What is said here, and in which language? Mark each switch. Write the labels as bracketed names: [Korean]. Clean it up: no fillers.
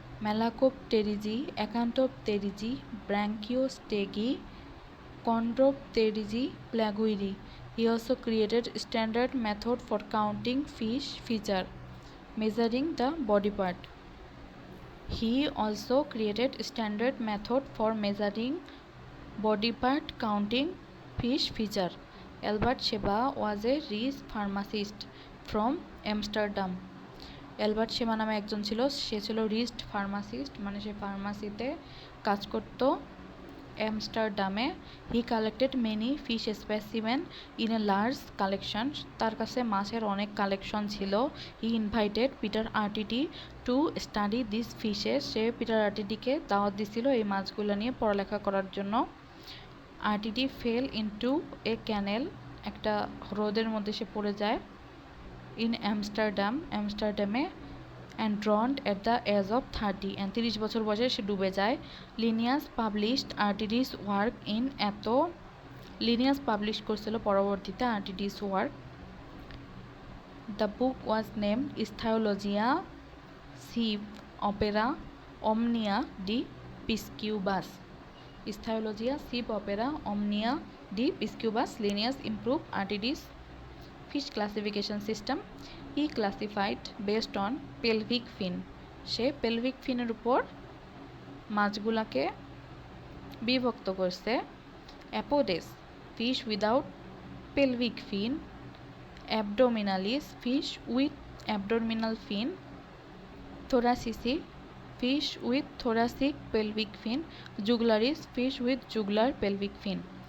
[Latin] ম্যালাকোপটেরিজি, একান্তপটেরিজি, ব্রাঙ্কিওস্টেগি, কন্ড্রোপটেরিজি, প্ল্যাগুইডি. [English] He also created standard method for counting fish feature, measuring the body part. He also created standard method for measuring body part, counting fish feature. Albert Sheba was a rich pharmacist from Amsterdam. [Bangla] Albert শেমা নামে একজন ছিল, সে ছিল wrist pharmacist, মানে সে ফার্মাসিতে কাজ করত অ্যামস্টারডামে। [English] He collected many fish specimen in a large collection. [Bangla] তার কাছে মাছের অনেক কালেকশন ছিল। [English] He invited Peter Artedi to study this fishes. [Bangla] Say Peter আরটিডিকে দাওয়াত দিছিল এই মাছগুলো নিয়ে পড়ালেখা করার জন্য। [English] Artedi fell into a canal, [Bangla] একটা হ্রদের মধ্যে সে পড়ে যায় [English] in অ্যামস্টারডামে, and drowned at the age of 30, [Bangla] 30 বছর বয়সে সে ডুবে যায়। [English] Linnaeus published Artedi's work in [Bangla] Linnaeus publish করছিল পরবর্তীতে আরটিডিস work. [English] The book was named ইchthyologia sive opera omnia de piscibus. [Latin] Ichthyologia সিপ অপেরা অমনিয়া ডি পিসকিউবাস. [English] Linnaeus improve Artedi's fish classification system. He classified based on pelvic fin. [Bangla] Say pelvic ফিনের উপর মাছগুলাকে বিভক্ত করছে। [English] Apodes fish without pelvic fin, abdominalis fish with abdominal fin, thoracici fish with thoracic pelvic fin, jugularis fish with jugular pelvic fin.